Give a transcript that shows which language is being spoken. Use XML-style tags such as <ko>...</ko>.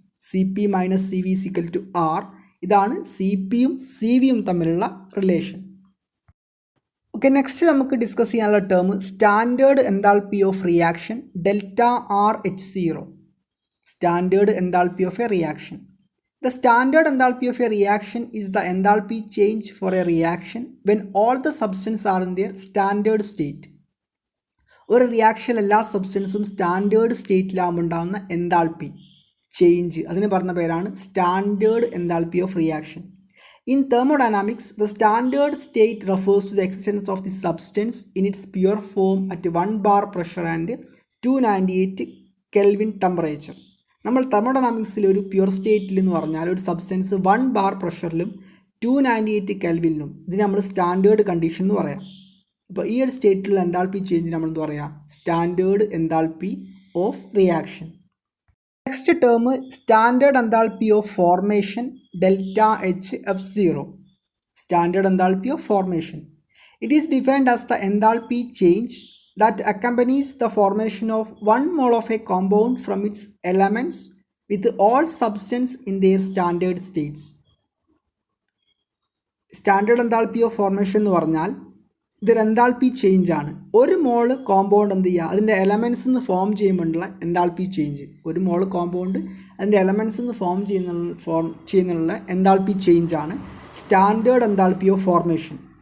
<en>C P minus C V equal to R.</en> <ml>ഇതാണ് C പിയും C വിയും തമ്മിലുള്ള റിലേഷൻ. ഓക്കെ, നെക്സ്റ്റ് നമുക്ക് ഡിസ്കസ് ചെയ്യാനുള്ള term standard enthalpy of reaction delta R H 0.</ml> <en>Standard enthalpy of a reaction. The standard enthalpy of a reaction is the enthalpy change for a reaction when all the substances are in their standard state.</en> <ml>ഒരു reaction എല്ലാ സബ്സ്റ്റൻസും standard സ്റ്റേറ്റിലാകുമ്പോൾ ഉണ്ടാകുന്ന enthalpy change, അതിന് പറഞ്ഞ പേരാണ് standard enthalpy of reaction.</ml> <en>In thermodynamics, the standard state refers to the existence of the substance in its pure form at 1 bar pressure and 298 Kelvin temperature.</en> <ml>നമ്മൾ തെർമോഡൈനാമിക്സിൽ ഒരു pure സ്റ്റേറ്റിൽ എന്ന് പറഞ്ഞാൽ ഒരു സബ്സ്റ്റൻസ് 1 ബാർ പ്രഷറിലും 298 കെൽവിനിലും, ഇതിന് നമ്മൾ സ്റ്റാൻഡേർഡ് കണ്ടീഷൻ എന്ന് പറയാം. അപ്പോൾ ഈ ഒരു സ്റ്റേറ്റിലുള്ള എൻതാൽപ്പി ചേഞ്ച് നമ്മൾ എന്ത് പറയാം, standard enthalpy of reaction.</ml> <en>Next term standard enthalpy of formation delta H F 0. Standard enthalpy of formation. It is defined as the enthalpy change that accompanies the formation of 1 mole of a compound from its elements with all substance in their standard states.</en> <ml>Standard enthalpy of formation എന്ന് പറഞ്ഞാൽ ഇതൊരു enthalpy change ആണ്. ഒരു മോള് compound എന്ത് ചെയ്യുക, അതിൻ്റെ elements നിന്ന് ഫോം ചെയ്യുമ്പോഴുള്ള എൻതാൽപ്പി ചേഞ്ച്. ഒരു മോള് കോമ്പൗണ്ട് അതിൻ്റെ എലമെൻറ്റ്സ് നിന്ന് ഫോം ചെയ്യുന്നുള്ള എൻതാൽപ്പി ചേഞ്ച് ആണ് സ്റ്റാൻഡേർഡ് എൻതാൽപ്പി ഓഫ് ഫോർമേഷൻ.</ml>